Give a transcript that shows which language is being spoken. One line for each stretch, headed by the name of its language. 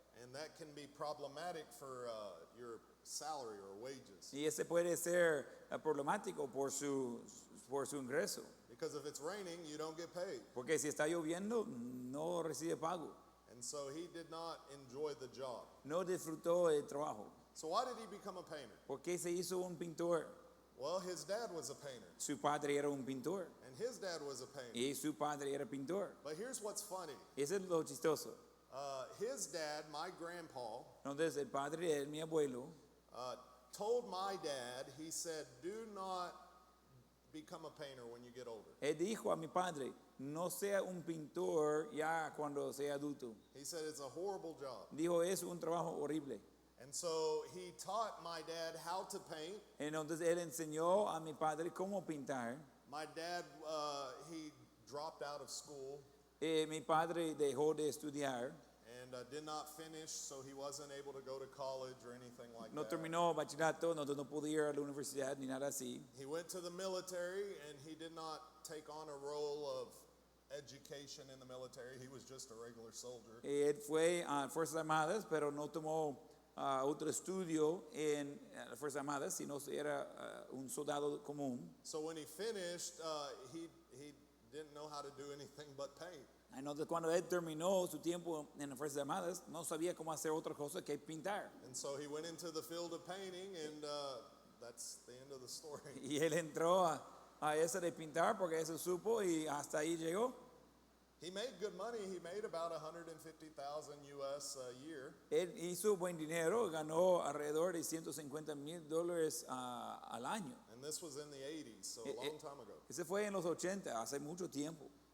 English: And that can be problematic for your salary or wages.
Spanish: Y ese puede ser problemático por su ingreso.
English: Because if it's raining, you don't get paid.
Spanish: Porque si está lloviendo, no recibe pago.
English: And so he did not enjoy the job.
Spanish: No disfrutó el trabajo.
English: So why did he become a painter?
Spanish: ¿Por qué se hizo un pintor?
English: Well, his dad was a painter,
Spanish: Su padre era un pintor.
English: and his dad was a painter.
Spanish: Y su padre era pintor.
English: But here's what's funny.
Spanish: Eso es lo chistoso.
English: His dad, my grandpa,
Spanish: Entonces el padre de él, mi abuelo,
English: told my dad, he said, do not become a painter when you get older.
Spanish: él dijo a mi padre, no sea un pintor ya cuando sea adulto.
English: He said, it's a horrible job.
Spanish: Dijo, es un trabajo horrible.
English: And so he taught my dad how to paint.
Spanish: Entonces él enseñó a mi padre cómo pintar.
English: My dad, he dropped out of school
Spanish: Mi padre dejó de estudiar.
English: and did not finish, so he wasn't able to go to college or anything like
Spanish: No
English: that.
Spanish: terminó bachillerato, no pudo ir a la universidad ni nada así.
English: He went to the military and he did not take on a role of education in the military. He was just a regular soldier.
Spanish: Él fue a Fuerzas Armadas, pero no tomó otro estudio en las Fuerzas Armadas, sino era un soldado común.
English: So when he finished, he didn't know how to do anything but paint.
Spanish: Entonces cuando él terminó su tiempo en las Fuerzas Armadas, no sabía cómo hacer otra cosa que pintar.
English: And so he went into the field of painting, and that's the end of the story.
Spanish: Y él entró a esa de pintar porque eso supo y hasta ahí llegó.
English: He made good money. He made about $150,000 US a year.
Spanish: Él hizo buen dinero, ganó alrededor de $150,000 al año.
English: And this was in the 80s, so a long time ago.
Spanish: Ese fue en los 80, hace mucho tiempo.